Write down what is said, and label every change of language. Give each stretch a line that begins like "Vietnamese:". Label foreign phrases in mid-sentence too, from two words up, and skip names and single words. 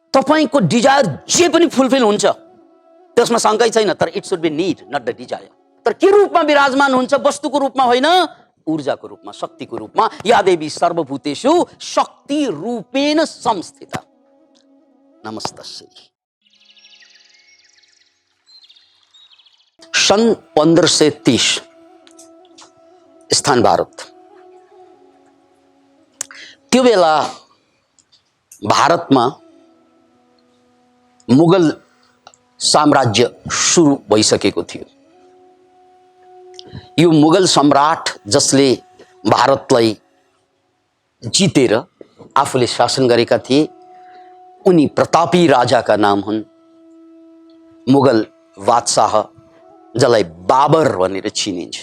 Nepali: तपाईको डिजायर जे पनि फुलफिल हुन्छ, त्यसमा शंकै छैन, तर
English: it should be need not the desire.
Nepali: तर के रूपमा विराजमान हुन्छ? वस्तुको रूपमा होइन, ऊर्जाको रूपमा, शक्तिको रूपमा।
Sanskrit: या देवी सर्वभूतेषु शक्ति रूपेण संस्थिता।
Nepali: नमस्तस्यै। सन 1530 स्थान भारत। त्यो बेला भारतमा मुगल साम्राज्य सुरु भइसकेको थियो। यो मुगल सम्राट जसले भारतलाई जितेर आफूले शासन गरेका थिए, उनी प्रतापी राजाका नाम हुन् मुगल बादशाह, जसलाई बाबर भनेर चिनिन्छ।